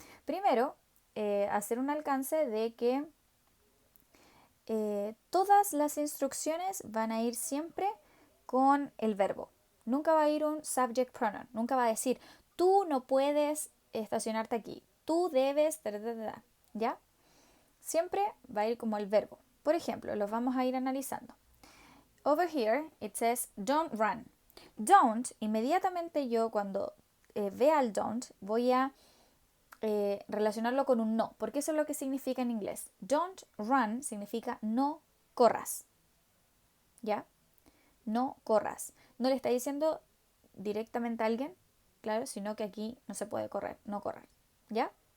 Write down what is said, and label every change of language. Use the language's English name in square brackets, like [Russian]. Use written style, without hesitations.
[Spanish] Primero, hacer un alcance de que todas las instrucciones van a ir siempre con el verbo. Nunca va a ir un subject pronoun. Nunca va a decir, tú no puedes estacionarte aquí. Tú debes, ¿ya? Siempre va a ir como el verbo. Por ejemplo, los vamos a ir analizando. [English] Over here, it says, don't run. [Spanish] Don't, inmediatamente yo cuando vea el don't, voy a relacionarlo con un no, porque eso es lo que significa en inglés. [English] Don't run [Spanish] significa no corras, ¿ya? No corras. No le está diciendo directamente a alguien, claro, sino que aquí no se puede correr, no correr, ¿ya?